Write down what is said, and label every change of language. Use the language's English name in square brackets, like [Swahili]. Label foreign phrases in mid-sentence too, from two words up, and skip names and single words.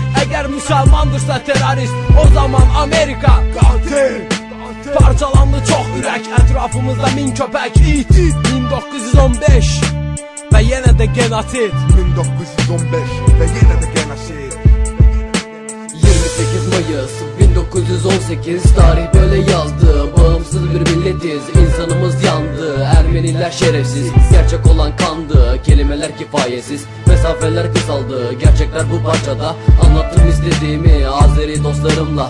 [Azerbaijani] əgər müsəlmandırsa terrorist, o zaman Amerika qatil. Parçalandı çox ürək, ətrafımızda min köpək it. 1915 və yenə də genosid. 1915 və yenə də genosid. [Turkish] 28 Mayıs 1918 tarih böyle yazdı. Bağımsız bir milletiz, insanımız yandı. Ermeniler şerefsiz, gerçek olan kandı. Kelimeler kifayetsiz, mesafeler kısaldı. Gerçekler bu parçada, anlattım istediğimi Azeri dostlarımla.